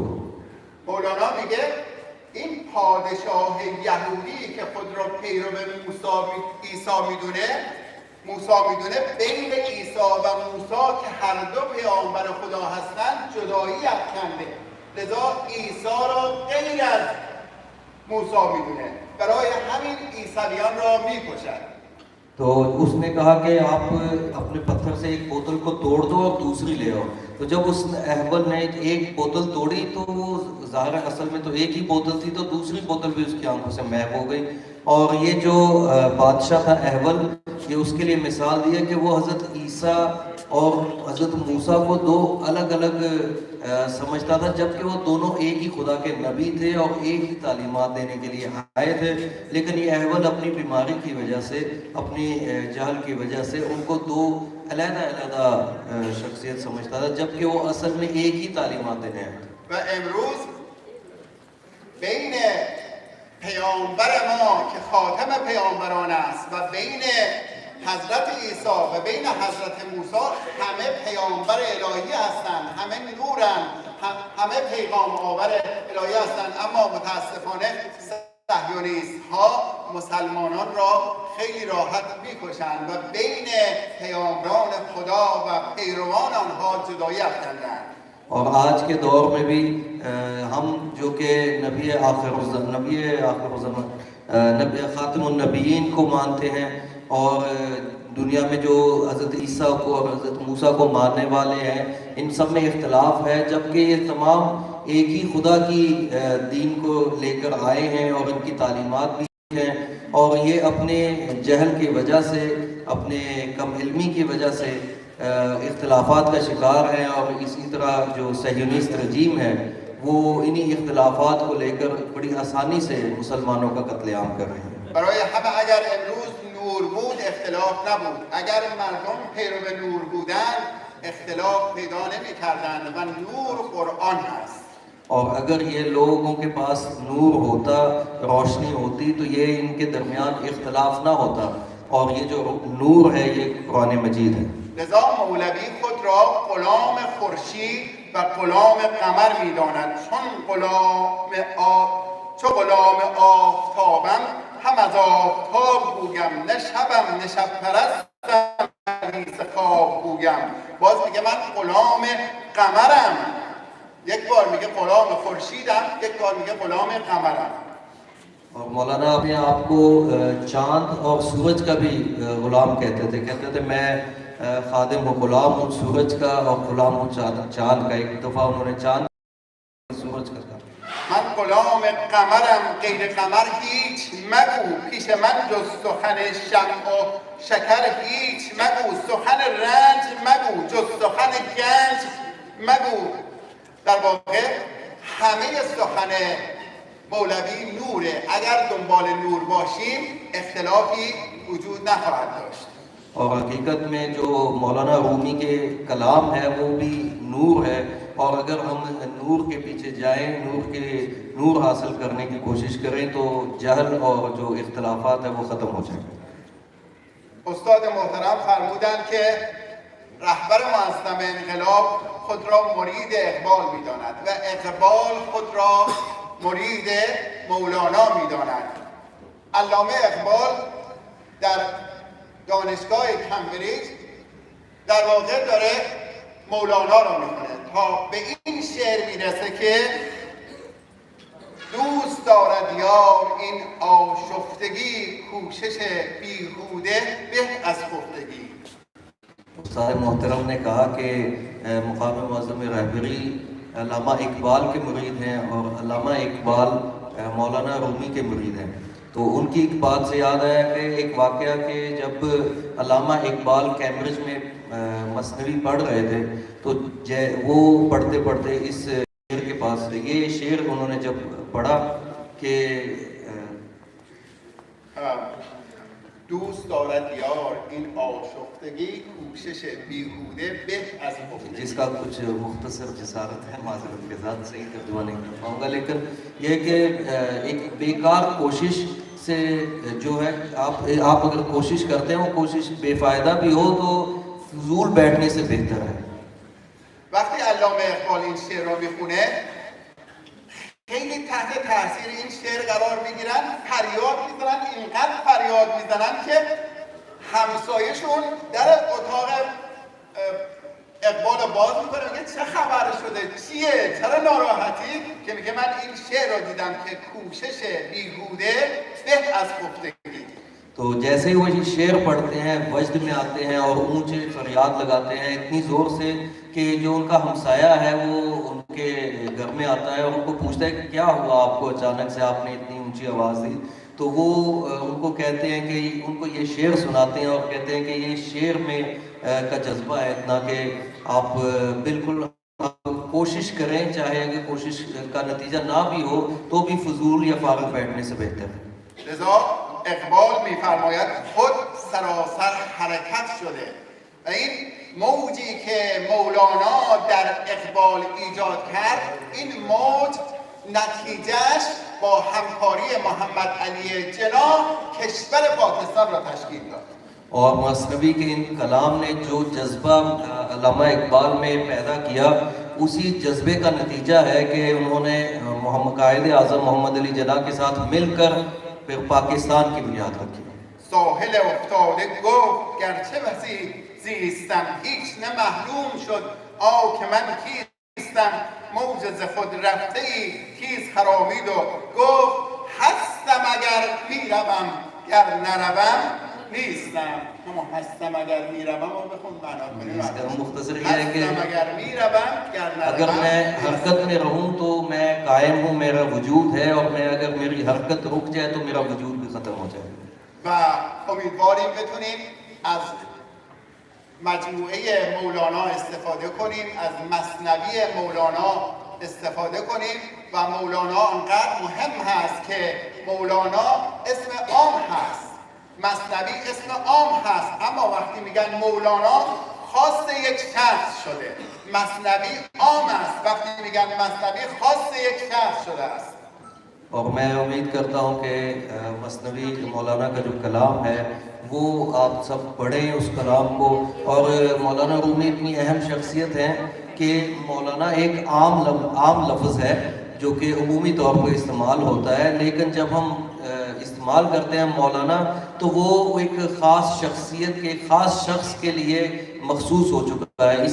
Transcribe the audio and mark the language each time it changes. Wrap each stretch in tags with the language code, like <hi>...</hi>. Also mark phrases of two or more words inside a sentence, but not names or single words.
<fa>مولانا میگه این پادشاه یهودی که خود را پیرو عیسی میدونه بین عیسی و موسی که هر دو پیامبر خدا هستند جدایی افکنده لذا عیسی را غیر از موسی میدونه برای همین عیسویان را میکشد</fa> <ur>تو اس نے کہا کہ آپ اپنے پتھر سے ایک بوتل کو توڑ دو اور دوسری لے آؤ تو جب اس احول نے ایک بوتل توڑی تو وہ ظاہر اصل میں تو ایک ہی بوتل تھی تو دوسری بوتل بھی اس کی آنکھوں سے محو ہو گئی اور یہ جو بادشاہ تھا احول یہ اس کے لیے مثال دی ہے کہ وہ حضرت عیسیٰ اور حضرت موسیٰ کو دو الگ الگ سمجھتا تھا جبکہ وہ دونوں ایک ہی خدا کے نبی تھے اور ایک ہی تعلیمات دینے کے لیے آئے تھے لیکن یہ احول اپنی بیماری کی وجہ سے اپنی جہل کی وجہ سے ان کو دو علیحدہ علیحدہ شخصیت سمجھتا تھا جبکہ وہ اصل میں ایک ہی تعلیمات دینے آئے تھے</ur> <fa>و امروز بین پیامبر ما که خاتم پیامبران است و بین حضرت عیسی و بین حضرت موسی همه پیامبر الهی هستند همه نورند همه پیغام آور الهی هستند اما متاسفانه صهیونیست ها مسلمانان را خیلی راحت میکشند و بین پیامبران خدا و پیروان آنها جدایی افکندند</fa> <ur>اور آج کے دور میں بھی ہم جو کہ نبی آخر الزمان نبی خاتم النبیین کو مانتے ہیں اور دنیا میں جو حضرت عیسیٰ کو اور حضرت موسیٰ کو ماننے والے ہیں ان سب میں اختلاف ہے، جبکہ یہ تمام ایک ہی خدا کی دین کو لے کر آئے ہیں اور ان کی تعلیمات بھی ہیں، اور یہ اپنے جہل کی وجہ سے، اپنے کم علمی کی وجہ سے اختلافات کا شکار ہیں، اور اسی طرح جو صہیونسٹ رجیم ہے وہ انہی اختلافات کو لے کر بڑی آسانی سے مسلمانوں کا قتل عام کر رہے ہیں۔</ur> <fa>برای همه اگر امروز نور بود اختلاف نبود، اگر مردم پیرو نور بودند اختلاف پیدا نمی‌کردند و نور قرآن است.</fa> <ur>اور اگر یہ لوگوں کے پاس نور ہوتا، روشنی ہوتی، تو یہ ان کے درمیان اختلاف نہ ہوتا، اور یہ جو نور ہے یہ قرآن مجید ہے۔</ur> <fa>لذا مولوی خود را غلام خورشید و غلام قمر می‌داند، چو غلام آفتابم هم از آفتاب گویم، نه شبم نه شب پرستم حدیث خواب گویم. باز میگه من غلام قمرم، یک بار میگه غلام خورشیدم، یک بار میگه غلام قمرم.</fa> <ur>اور مولانا اپنے آپ کو چاند اور سورج کا بھی غلام کہتے تھے میں خادم ہوں، غلام ہوں سورج کا اور غلام ہوں چاند کا۔ ایک دفعہ انہوں نے چاند سورج کا کہا،</ur> <fa>من غلام قمرم، غیر قمر هیچ مگو، پیش من جز سخن شمع و شکر هیچ مگو، سخن رنج مگو، جز سخن گنج مگو. در واقع همه سخن مولوی نوره، اگر دنبال نور باشیم اختلافی وجود نخواهد داشت.</fa> <ur>اور حقیقت میں جو مولانا رومی کے کلام ہے وہ بھی نور ہے، اور اگر ہم نور کے پیچھے جائیں، نور حاصل کرنے کی کوشش کریں تو جہل اور جو اختلافات ہیں وہ ختم ہو جائیں گے۔</ur> <fa>استاد محترم فرمودند که رهبر معظم انقلاب خود را مرید اقبال می‌داند و اقبال خود را مرید مولانا می‌داند. علامه اقبال در دانشگاه کمبریج در واقع داره مولانا را می‌خونه تا به این شعر میرسه که دوست دارد یار این آشفتگی، کوشش بیهوده به از خفتگی.</fa> <ur>استاد محترم نے کہا کہ مقام معظم رہبری علامہ اقبال کے مرید ہیں اور علامہ اقبال مولانا رومی کے مرید ہیں۔ تو ان کی ایک بات سے یاد آیا کہ ایک واقعہ کہ جب علامہ اقبال کیمبرج میں مثنوی پڑھ رہے تھے تو وہ پڑھتے پڑھتے اس شعر کے پاس تھے، یہ شعر انہوں نے جب پڑھا کہ</ur> <fa>دوست دارد یار این آشفتگی، کوشش بیهوده به از خفتگی.</fa> <ur>جس کا کچھ مختصر جسارت ہے، معذرت کے ساتھ صحیح ترجمہ نہیں کر پاؤں گا، لیکن یہ کہ ایک بیکار کوشش سے جو ہے آپ اگر کوشش کرتے ہیں وہ کوشش بے فائدہ بھی ہو تو فضول بیٹھنے سے بہتر ہے۔</ur> <fa>وقتی علامه اقبال این شعر را میخونه خیلی تحت تاثیر این شعر قرار میگیرن، فریاد میزنن، اینقدر فریاد میزنن که همسایه‌شون در اتاق اقبال باز میکنه، میگه چه خبر شده، چیه، چرا ناراحتی؟ که میگه من این شعر را دیدم که کوشش بیهوده به از خفتگی.</fa> <ur>تو جیسے ہی وہ یہ شعر پڑھتے ہیں وجد میں آتے ہیں اور اونچے فریاد لگاتے ہیں اتنی زور سے کہ جو ان کا ہمسایہ ہے وہ ان کے گھر میں آتا ہے اور ان کو پوچھتا ہے کہ کیا ہوا آپ کو، اچانک سے آپ نے اتنی اونچی آواز دی؟ تو وہ ان کو کہتے ہیں کہ ان کو یہ شعر سناتے ہیں اور کہتے ہیں کہ یہ شعر میں کا جذبہ ہے اتنا کہ آپ بالکل کوشش کریں، چاہے اگر کوشش کا نتیجہ نہ بھی ہو تو بھی فضول یا فارغ بیٹھنے سے بہتر ہے۔</ur> <fa>لذا اقبال میفرماید خود سراسر حرکت شده و این موجی که مولانا در اقبال ایجاد کرد، این موج نتیجهش با همکاری محمد علی جناح کشور پاکستان را تشکیل داد.</fa> <ur>اور مثنوی کے ان کلام نے جو جذبہ علامہ اقبال میں پیدا کیا اسی جذبے کا نتیجہ ہے کہ انہوں نے قائد اعظم محمد علی جناح کے ساتھ مل کر پھر پاکستان کی بنیاد رکھی۔</ur> <fa>ساحل افتاده گفت گرچه وسیع زیستم، هیچ نه محروم شد آه که من کیستم، موج ز خود رفته ای تیز خرامید و گفت هستم اگر میروم گر نروم، نیستم اما هستم اگر میروم و بخون معنا کنیم</fa> <ur>اس کا مختصر یہ ہے کہ</ur> <fa>هستم اگر میروم گر اگر نروم</fa> <ur>میں حرکت میں رہوں تو میں قائم ہوں، میرا وجود ہے، اور میں اگر میری حرکت رک جائے تو میرا وجود بھی ختم ہو جائے.</ur> <fa>و امیدواریم بتونیم از مجموعه مولانا استفاده کنیم، از مثنوی مولانا استفاده کنیم و مولانا انقدر مهم هست که مولانا اسم عام هست، مثنوی اسم عام هست، اما وقتی میگن مولانا خاص یک شخص شده، مثنوی عام است، وقتی میگن مثنوی خاص یک شخص شده است.</fa> <ur>اور میں امید کرتا ہوں کہ مثنوی مولانا کا جو کلام ہے وہ آپ سب پڑھیں اس کلام کو. اور مولانا رومی اتنی اہم شخصیت ہیں کہ مولانا ایک عام لفظ ہے جو کہ عمومی طور پر استعمال ہوتا ہے، لیکن جب ہم استعمال کرتے ہیں مولانا تو وہ ایک خاص شخصیت کے خاص شخص کے لیے مخصوص ہو چکا ہے.</ur>